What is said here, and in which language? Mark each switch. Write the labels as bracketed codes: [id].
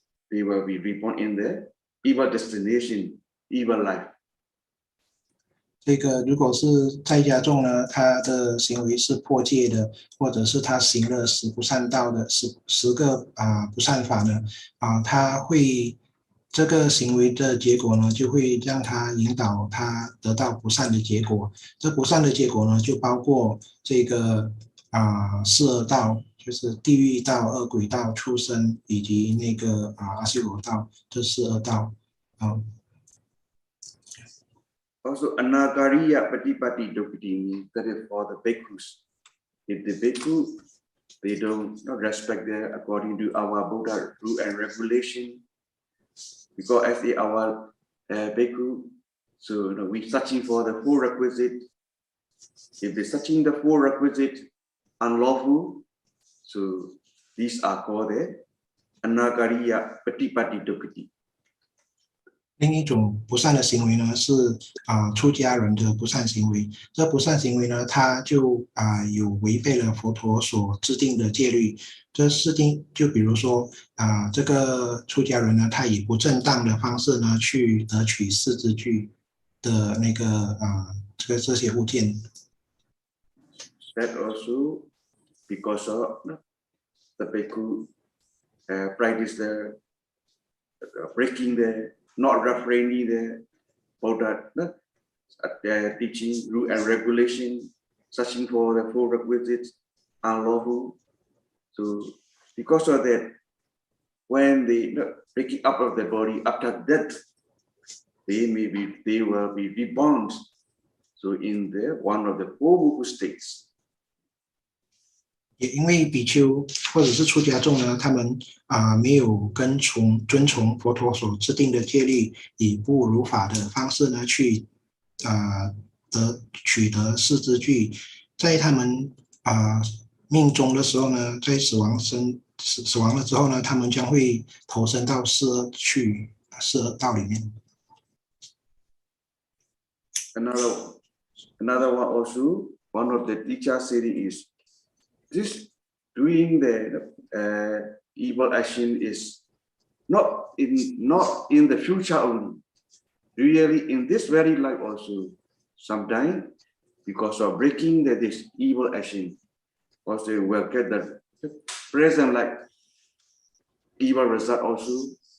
[en] They will be reborn in the evil destination, evil life. [zh] 这个如果是在家众呢，他的行为是破戒的，或者是他行了10不善道的10个不善法呢，他会这个行为的结果呢，就会让他引导他得到不善的结果。这不善的结果呢，就包括这个四恶道，就是地狱道、恶鬼道、畜生以及那个阿修罗道，这4恶道。 [en] Also, Anagariya Patipati Dokati means that is for the bhikkhus. If the bhikkhu, they don't respect their according to our Buddha rule and regulation, because as our bhikkhu, so we're searching for the 4 requisites. If they're searching the 4 requisites unlawful, so these are called the Anagariya Patipati Dokati. [zh] 另一种不善的行为呢，是出家人的不善行为。这不善行为呢，它就有违背了佛陀所制定的戒律。这制定就比如说这个出家人呢，他以不正当的方式呢，去得取4支具的那个这些物件。 [en] That also because of the bhikkhu practice the breaking the not refraining the Buddha teaching rule and regulation, searching for the 4 requisites unlawful. So because of that, when they breaking up of the body after death, they will be reborn So in the one of the four Buddha states. [zh] 也因为比丘或者是出家众呢，他们没有遵从佛陀所制定的戒律，以不如法的方式呢去取得四支具，在他们命终的时候呢，在死亡了之后呢，他们将会投身到四恶道里面。 [en] Another one also, one of the teacher said is this doing the evil action is not in the future only. Really, in this very life also, sometimes because of breaking this evil action, also will get the present like evil result also.